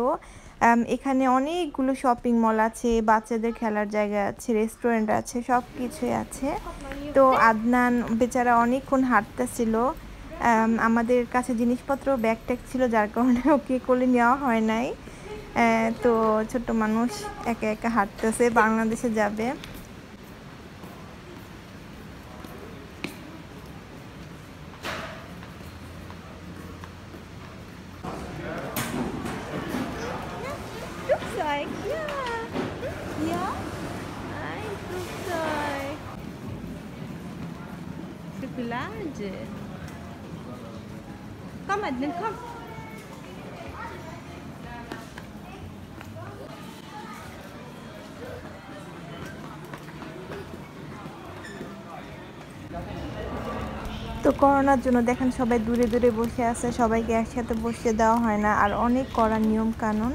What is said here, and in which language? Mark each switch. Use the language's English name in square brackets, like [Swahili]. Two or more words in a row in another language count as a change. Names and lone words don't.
[Bangla] এখানে অনেকগুলো শপিং মল আছে, বাচ্চাদের খেলার জায়গা আছে, রেস্টুরেন্ট আছে, সব কিছুই আছে। তো আদনান বেচারা অনেকক্ষণ হাঁটতেছিল। আমাদের কাছে জিনিসপত্র ব্যাগ ট্যাগ ছিল, যার কারণে ওকে কোলে নেওয়া হয় নাই। তো ছোট্ট মানুষ একা একা হাঁটতেছে, বাংলাদেশে যাবে। [German] Flugzeug, ja. Ja? Ein Flugzeug. Schokolade. Komm, Adnan, komm. [Bangla] তো করোনার জন্য দেখেন সবাই দূরে দূরে বসে আছে, সবাইকে একসাথে বসে দেওয়া হয় না, আর অনেক কড়া নিয়ম কানুন।